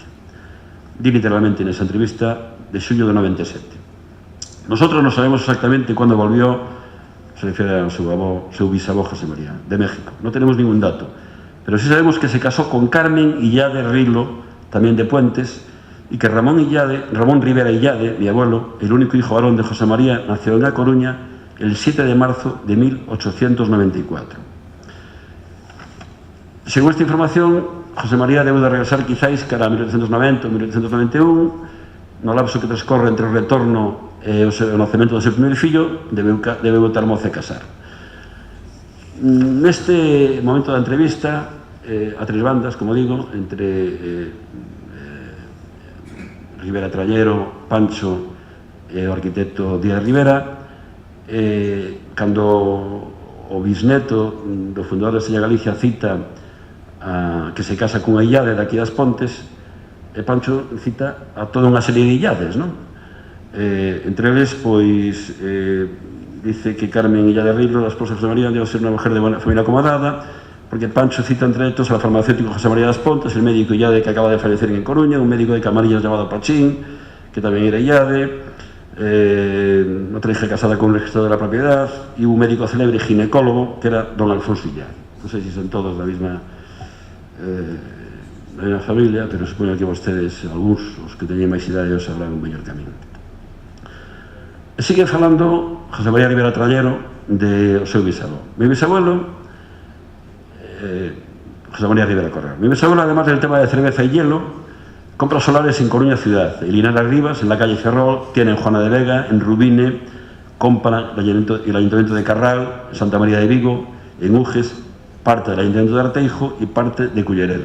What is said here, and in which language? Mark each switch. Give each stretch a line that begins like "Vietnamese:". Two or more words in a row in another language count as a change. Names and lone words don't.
Galician: Di literalmente nesa entrevista de xullo de 97. Nosotros non sabemos exactamente cando volvió, se refiere ao seu bisavó José María, de México.
Spanish: Non tenemos ningún dato, pero sí sabemos que se casó con Carmen Illade Rilo, tamén de Puentes, y que Ramón Rivera Illade, mi abuelo, el único hijo varón de José María, nació en A Coruña el 7 de marzo de 1894.
Galician: Según esta información, José María debe de regresar quizáis cara a 1890 ou 1891, no lapso que transcorre entre o retorno e o nacemento do seu primeiro fillo, debe botar moza e casar. Neste momento da entrevista, a tres bandas, como digo, entre Rivera Trallero, Pancho e o arquitecto Díaz Rivera, cando o bisneto do fundador da Estrella Galicia cita que se casa cunha illade daqui das Pontes, Pancho cita a toda unha serie de illades, non? Entre eles, pois, dice que Carmen Illade Rilo, a esposa de José María, debe ser unha
Spanish: mujer de familia acomodada, porque Pancho cita entre otros al farmacéutico José María das Pontes, el médico Illade que acaba de fallecer en Coruña, un médico de Camarillas llamado Pachín, que tamén era Illade, otra hija casada con un registrador de la propiedad y un médico célebre ginecólogo que era don Alfonso Illar.
Galician: Non sei se son todos da mesma familia, pero supoño que vostedes, algúns, os que teñen máis idade, os sabrán un mellor camino. E sigue falando José María Rivera Trallero de o seu bisabuelo.
Spanish: Mi bisabuelo, José María Rivera Corral. Mi bisabuelo, además del tema de cerveza y hielo, compra solares en Coruña ciudad, en Linares Rivas, en la calle Ferrol, tiene en Juana de Vega, en Rubine, compra el Ayuntamiento de Carral, en Santa María de Vigo, en Uges, parte del Ayuntamiento de Arteijo y parte de Culleredo.